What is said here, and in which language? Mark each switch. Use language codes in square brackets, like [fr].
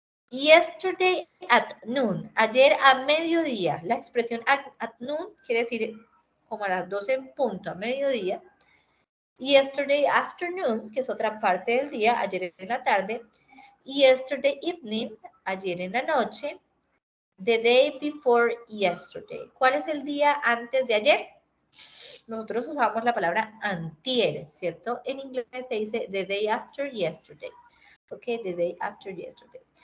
[en] Yesterday at noon. [es] Ayer a mediodía. La expresión at noon quiere decir como a las 12 en punto, a mediodía. [en] Yesterday afternoon, [es] que es otra parte del día, ayer en la tarde. [en] Yesterday evening, [es] ayer en la noche. [en] The day before yesterday. [es] ¿Cuál es el día antes de ayer? Nosotros usamos la palabra antier, ¿cierto? En inglés se dice [en] the day after yesterday. Ok, the day after yesterday.